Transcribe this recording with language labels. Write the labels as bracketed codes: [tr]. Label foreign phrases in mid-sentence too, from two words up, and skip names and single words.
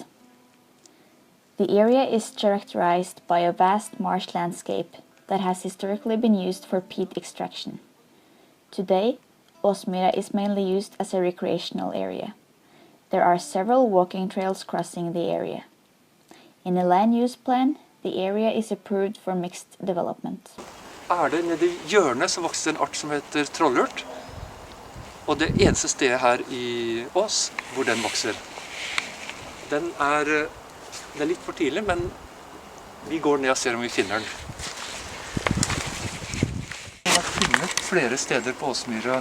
[en] The area is characterized by a vast marsh landscape that has historically been used for peat extraction. Today, Åsmyra is mainly used as a recreational area. There are several walking trails crossing the area. In a land use plan, the area is approved for mixed development. [no] Det nede i hjørnet så vokser en art som heter trollurt. Og det eneste stedet her i Ås hvor den vokser, det er litt for tidlig, men vi går ned og ser om vi finner den. Vi har funnet flere steder på Åsmyra.